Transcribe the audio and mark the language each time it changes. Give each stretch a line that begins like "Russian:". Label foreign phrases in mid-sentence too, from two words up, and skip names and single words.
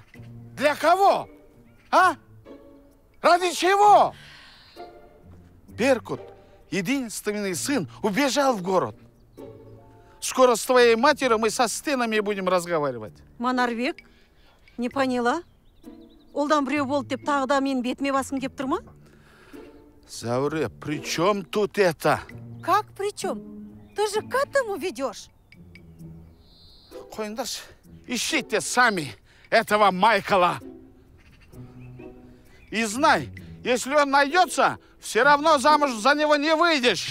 Russian: Для кого? А? Ради чего? Беркут, единственный сын, убежал в город. Скоро с твоей матерью мы со стенами будем разговаривать. Манарбек, не поняла?
Kazakh: Олдан біреу болды деп тағы да мен бетіме басым кеп тұр ма?
Russian: Зауре, при чем тут это? Как при чем? Ты же к этому ведешь. Қойыңдаршы, ищите сами этого Майкла. И знай, если он найдется, все равно замуж за него не выйдешь.